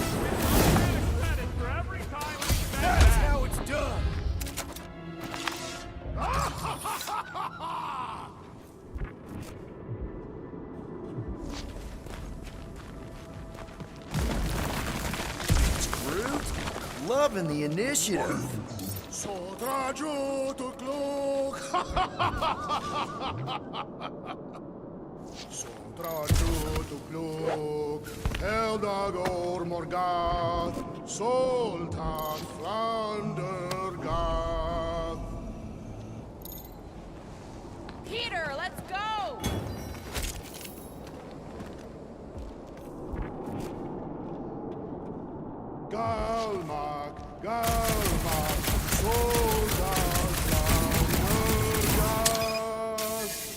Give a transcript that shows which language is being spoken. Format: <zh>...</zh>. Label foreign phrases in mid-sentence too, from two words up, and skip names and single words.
<en>That's how it's done! Groot, loving the initiative. Sodraju tukluk. Sodraju tukluk. Eldagor Morgath. Sultan Flandergath. Peter, let's go! Galmak, Galmak, Sultan Flandergath.</en>